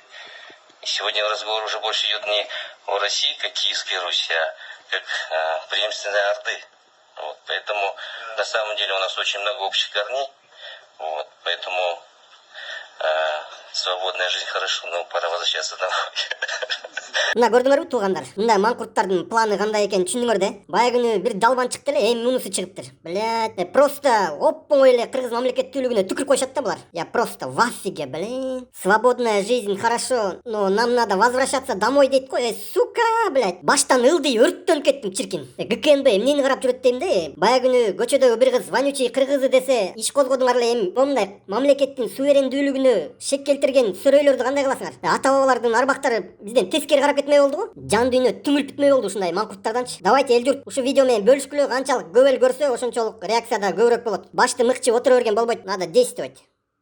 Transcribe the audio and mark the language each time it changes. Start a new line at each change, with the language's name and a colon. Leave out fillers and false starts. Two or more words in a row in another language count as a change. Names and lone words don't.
Russian: И сегодня разговор уже больше идет не о России, как Киевской Руси, а как преемственной Орды. Вот. Поэтому на самом деле у нас очень много общих корней. Вот. Поэтому свободная жизнь хорошо, но пора возвращаться домой.
Kyrgyz: Мына көрдүңөрбү туугандар? Мындай маңкурттардын планы кандай экенин түшүндүңөр да? Бая күнү бир далбан чыкты эле, эми мунусу чыгыптыр.
Russian: Блядь, просто
Kyrgyz: оп-оңой эле кыргыз мамлекеттүүлүгүнө түкүрүп коюшат да булар.
Russian: Я просто в офиге, блин. Свободная жизнь хорошо, но нам надо возвращаться домой
Kyrgyz: дейт го.
Russian: Сука, блядь.
Kyrgyz: Баштан ылдый өрттөнүп кеттим чиркин. ГКНБ эмнени карап жүрөт дейм да? Бая күнү көчөдөгү бир кыз
Russian: вонючий кыргызы
Kyrgyz: десе, иш козгодуңар эле, эми момундай мамлекеттин суверендүүлүгүнө шек келтирген сөрөйлөрдү кандай кыласыңар? Ата бабалардын арбактары бизден тескери карап кетмей болду го. Жан дүйнө түңүлүп бүтмөй болду ушундай маңкурттарданчы. Давайте эл журт ушу видео менен бөлүшкүлө, канчалык көп эл көрсө ошончолук реакция да көбүрөөк болот. Башты мыкчып отура берген болбойт,
Russian: надо действовать.